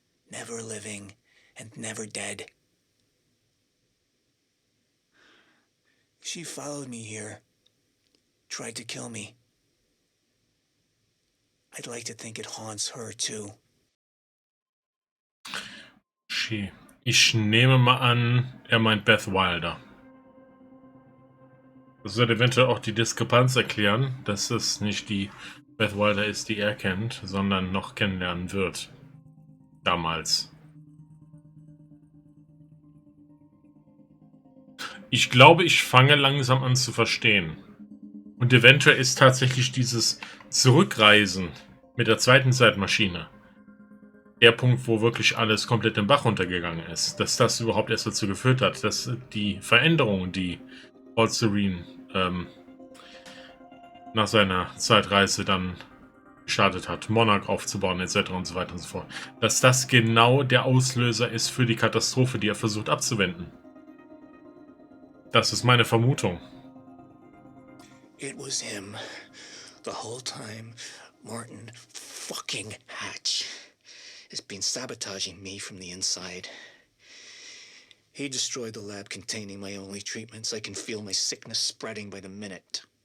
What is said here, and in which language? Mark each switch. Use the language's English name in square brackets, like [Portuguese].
[English] Never living and never dead. She followed me here. Tried to kill me. I'd like to think it haunts her too. [German] Ich nehme mal an, er meint Beth Wilder. Das wird eventuell auch die Diskrepanz erklären, dass es nicht die Beth Wilder ist, die er kennt, sondern noch kennenlernen wird. Damals. Ich glaube, ich fange langsam an zu verstehen. Und eventuell ist tatsächlich dieses Zurückreisen mit der zweiten Zeitmaschine der Punkt, wo wirklich alles komplett den Bach runtergegangen ist. Dass das überhaupt erst dazu geführt hat, dass die Veränderungen, die Paul Serene nach seiner Zeitreise dann gestartet hat, Monarch aufzubauen, etc. und so weiter und so fort. Dass das genau der Auslöser ist für die Katastrophe, die er versucht abzuwenden. Das ist meine Vermutung. [English] It was him. The whole time, Martin fucking Hatch has been sabotaging me from the inside. He destroyed the lab containing my only treatments. I can feel my sickness spreading by the minute.